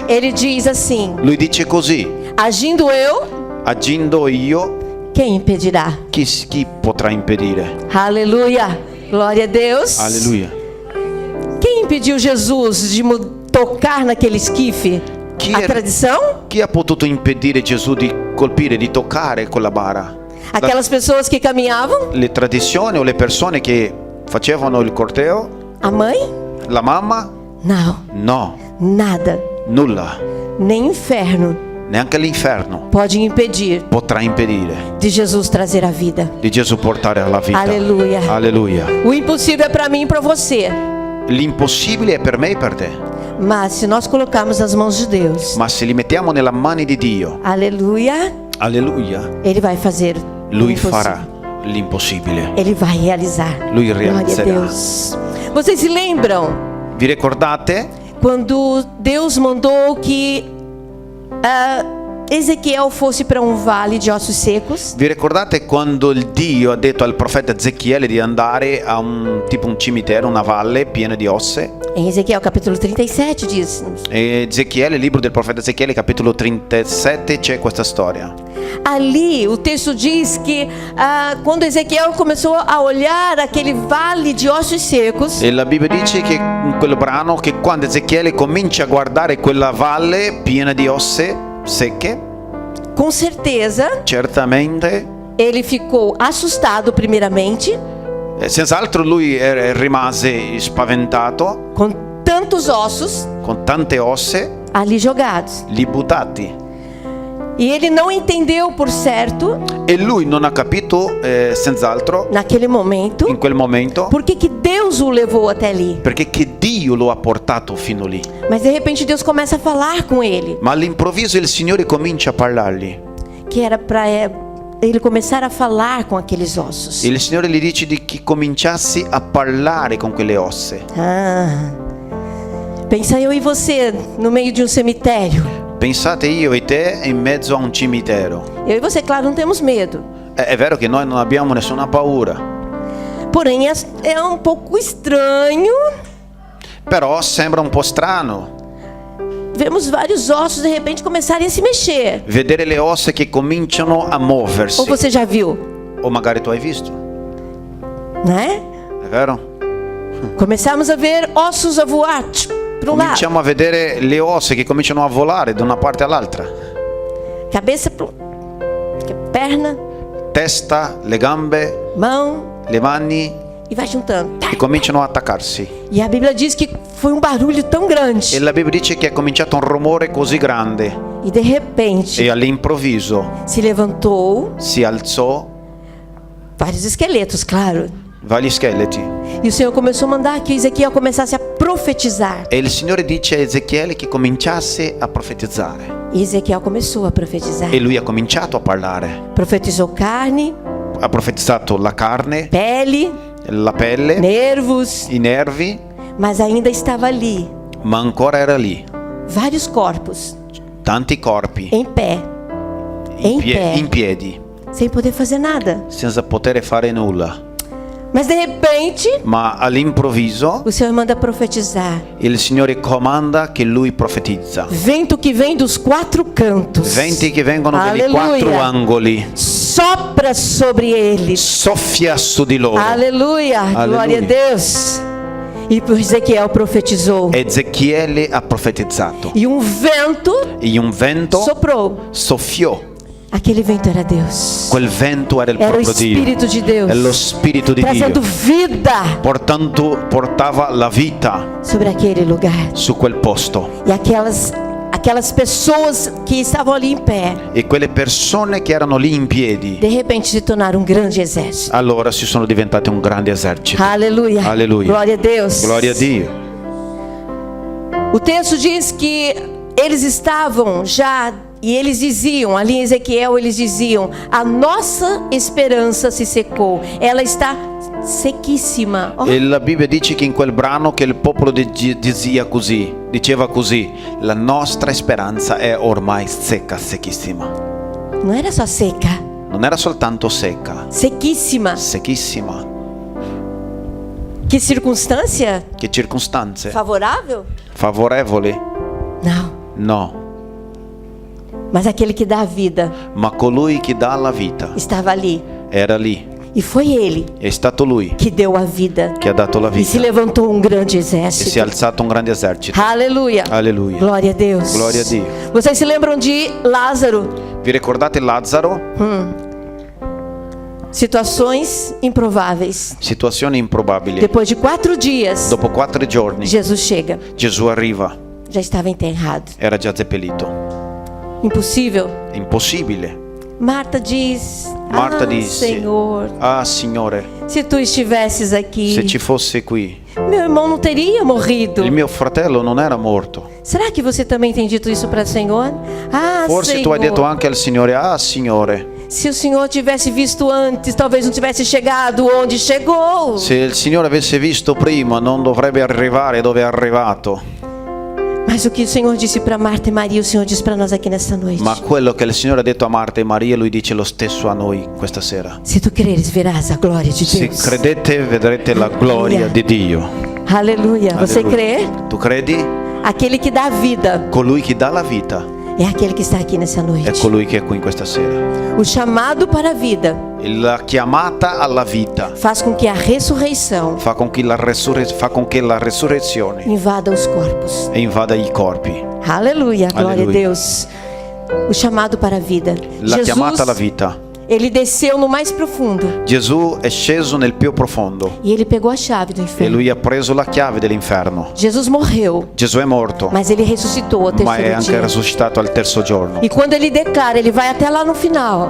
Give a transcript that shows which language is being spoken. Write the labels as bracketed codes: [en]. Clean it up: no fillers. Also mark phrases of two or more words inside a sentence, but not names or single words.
[pt] Ele diz assim: [it] Lui dice così: [pt] agindo eu, [it] agendo io, [pt] quem impedirá? [it] chi potrà impedire? [pt] Aleluia. Glória a Deus. [it] Alleluia. [pt] Quem impediu Jesus de tocar naquele esquife? [it] Chi [pt] A [it] è- [pt] tradição? [it] Chi ha potuto impedire Gesù di colpire, di toccare quella bara? [pt] Aquelas pessoas que caminhavam? [it] Le tradizioni o le persone che facevano il corteo? [pt] A mãe? [it] La mamma? [pt] Não, [it] No, [pt] nada. [it] nulla. [pt] Nem inferno [it] Neanche l'inferno [pt] pode impedir [it] potrà impedire [pt] de Jesus trazer a vida. [it] di Gesù portare alla vita. [pt] Alleluia. [it] Alleluia. [pt] O impossível é para mim e para você. [it] L'impossibile è per me e per te, [pt] Mas se nós colocarmos nas mãos de Deus, [it] ma se li mettiamo nelle mani di Dio, [pt] aleluia, [it] alleluia, [pt] Ele vai fazer o [it] Lui [pt] impossível. [it] farà l'impossibile. [pt] Ele vai realizar. [it] Lui [pt] Glória a [it] realizzerà. [pt] Deus. Vocês se lembram [it] Vi ricordate [pt] quando Deus mandou que Ezequiel fosse para um vale de ossos secos? [it] Vi ricordate quando il Dio ha detto al profeta Ezechiele di andare a un cimitero, una valle piena di osse? [pt] Em Ezequiel capítulo 37 diz: [it] E Ezechiele, il libro del profeta Ezechiele, capitolo 37, c'è questa storia. [pt] ali o texto diz que quando Ezequiel começou a olhar aquele vale de ossos secos, [it] E la Bibbia dice che in quel brano che quando Ezechiele comincia a guardare quella valle piena di osse secche, [pt] com certeza [it] certamente, [pt] ele ficou assustado primeiramente [it] senz'altro lui rimase spaventato [pt] com tantos ossos [it] con tante osse [pt] ali jogados. [it] lì buttati. [pt] E ele não entendeu por certo, [it] E lui non ha capito, senz'altro, [pt] naquele momento, [it] in quel momento, [pt] por que que Deus o levou até ali. [it] perché che Dio lo ha portato fino lì. [pt] Mas de repente Deus começa a falar com ele, [it] Ma all'improvviso il Signore comincia a parlargli. [pt] que era para ele começar a falar com aqueles ossos. [it] E il Signore gli dice di che cominciassi a parlare con quelle osse. [pt] Pensa eu e você no meio de um cemitério. [it] Pensate io e te in mezzo a un cimitero. [pt] Eu e você, claro, não temos medo. [it] È vero che noi non abbiamo nessuna paura, [pt] Porém, é um pouco estranho. [it] però sembra un po' strano [pt] Vemos vários ossos de repente começarem a se mexer. [it] vedere le ossa che cominciano a muoversi. [pt] Ou você já viu, [it] O magari tu hai visto, [pt] né? [it] è vero? [pt] Começamos a ver ossos a voar para um lado, [it] Cominciamo a vedere le ossa che cominciano a volare da una parte all'altra. [pt] cabeça para perna, [it] Testa, le gambe, [pt] mão [it] le mani [pt] e vai juntando. [it] che cominciano a attaccarsi. [pt] E a Bíblia diz que foi um barulho tão [it] E [pt] grande [it] la Bibbia dice che è cominciato un rumore così grande [pt] e de repente [it] e all'improvviso [pt] se levantou [it] si alzò [pt] vários esqueletos, claro. [it] vari scheletri. [pt] E o Senhor começou a mandar que Ezequiel começasse a profetizar. [it] E il Signore dice a Ezechiele che cominciasse a profetizzare. [pt] E Ezequiel começou a profetizar. [it] E lui ha cominciato a parlare. [pt] Profetizou carne, [it] Ha profetizzato la carne, [pt] pele, [it] la pelle, [pt] nervos, [it] i nervi, [pt] mas ainda estava ali [it] ma ancora era lì. [pt] vários corpos [it] Tanti corpi [pt] em pé, [it] in piedi, [pt] sem poder fazer nada. [it] senza poter fare nulla. [pt] Mas de repente, [it] Ma all'improvviso [pt] o Senhor manda profetizar. [it] il Signore comanda che lui profetizza. [pt] Vento que vem dos quatro cantos. [it] Venti che vengono dagli [pt] Alleluia. [it] quattro angoli. [pt] Sopra sobre eles. [it] Soffia su di loro. [pt] Aleluia. Glória a [it] Aleluia. [pt] Deus. E Ezequiel profetizou. [it] Ezechiele ha profetizzato. [pt] E um vento [it] E un vento [pt] soprou. [it] soffiò. [pt] Aquele vento era Deus. [it] Quel vento era il [pt] Era o [it] proprio Dio. [pt] Espírito de Deus. [it] È lo Spirito di [pt] Trazendo [it] Dio. [pt] vida [it] Portava la vita [pt] sobre aquele lugar. [it] su quel posto. [pt] E aquelas pessoas que estavam ali em pé, [it] E quelle persone che erano lì in piedi, [pt] de repente se tornaram um grande exército. [it] allora si sono diventate un grande esercito. [pt] Aleluia. [it] Aleluia. [pt] Glória a Deus. [it] Gloria a Dio. [pt] O texto diz que eles estavam já, e eles diziam, ali em Ezequiel, eles diziam: a nossa esperança se secou, ela está sequíssima. Oh, [it] E la Bibbia dice che in quel brano che il popolo diceva così, la nostra speranza è ormai secca, secchissima. [pt] não era só seca, [it] non era soltanto secca, [pt] sequíssima. [it] secchissima. [pt] Que circunstância [it] Che circostanze [pt] favorável? [it] favorevoli? [pt] Não. [it] No, [pt] Mas aquele que dá a vida [it] ma colui che dà la vita [pt] estava ali. [it] era lì. [pt] E foi ele [it] È stato lui [pt] que deu a vida. [it] che ha dato la [pt] E se [it] vita [pt] levantou um grande [it] e si è [pt] exército. [it] alzato un grande esercito. [pt] Aleluia. [it] Alleluia. [pt] Glória a Deus. [it] Glória a Dio. [pt] Vocês se lembram de Lázaro? [it] Vi ricordate Lazzaro? [pt] Situações improváveis. [it] Situazioni improbabili. [pt] Depois de 4 dias, [it] Dopo 4 giorni [pt] Jesus chega. [it] Gesù arriva, [pt] Já estava enterrado. [it] era già seppellito. [pt] Impossível. [it] Impossibile. [pt] Marta diz: [it] Marta ah, disse: [pt] Senhor, [it] Ah, Signore, [pt] se tu estivesses aqui, [it] se ci fosse qui, [pt] meu irmão não teria morrido. [it] il mio fratello non era morto. [pt] Será que você também tem dito isso para o Senhor? [it] Ah, Forse [pt] Senhor, [it] tu hai detto anche al Signore: Ah, Signore, [pt] se o Senhor tivesse visto antes, talvez não tivesse chegado onde chegou. [it] se il Signore avesse visto prima non dovrebbe arrivare dove è arrivato. [pt] Mas o que o Senhor disse para Marta e Maria, o Senhor diz para nós aqui nesta noite. [it] Ma quello che il Signore ha detto a Marta e Maria, Lui dice lo stesso a noi questa sera. [pt] Se tu creres, verás a glória de [it] Se [pt] Deus. [it] credete vedrete la gloria di Dio. [pt] Aleluia. Você [it] Alleluia. [pt] crê? [it] Tu credi? [pt] Aquele que dá a vida [it] Colui che dà la vita [pt] é aquele que está aqui nessa [it] è [pt] noite. [it] colui che è qui questa sera. [pt] O chamado para a vida [it] La chiamata alla vita [pt] faz com que a ressurreição [it] fa con che la resurrezione [pt] invada os corpos. [it] invada i corpi. [pt] Aleluia, glória a [it] Aleluia. [pt] Deus. O chamado para a vida. [it] La chiamata alla [pt] Jesus, [it] vita. [pt] ele desceu no mais profundo [it] Gesù è sceso nel più profondo [pt] e ele pegou a chave do [it] e [pt] inferno. [it] lui ha preso la chiave dell'inferno. [pt] Jesus morreu, [it] Gesù è morto, [pt] mas ele ressuscitou ao [it] ma è [pt] terceiro [it] anche [pt] dia. [it] risuscitato al terzo giorno. [pt] E quando ele declara, ele vai até lá no final.